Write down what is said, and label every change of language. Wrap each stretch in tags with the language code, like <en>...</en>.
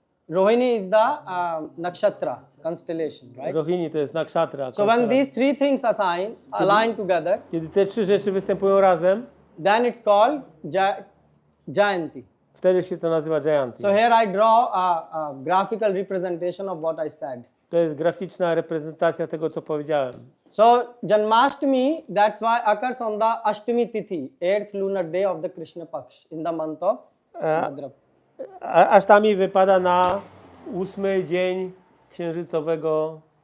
<en>Rohini is the nakshatra, constellation, right?</en> <pl>Rohini to jest nakshatra.</pl> <en>So when these 3 things align together,</en> <pl>Kiedy te 3 rzeczy występują razem,</pl> <en>then it's called Jayanti.</en> <pl>wtedy się to nazywa Jayanti.</pl> <en>So here I draw a graphical representation of what I said.</en> <pl>To jest graficzna reprezentacja tego, co powiedziałem.</pl> <en>So Janmashtami, that's why occurs on the Ashtami Tithi, 8th lunar day of the Krishna Paksh in the month of Bhadrapada.</en> <pl>Ashtami wypada na 8 dzień księżycowego.</pl>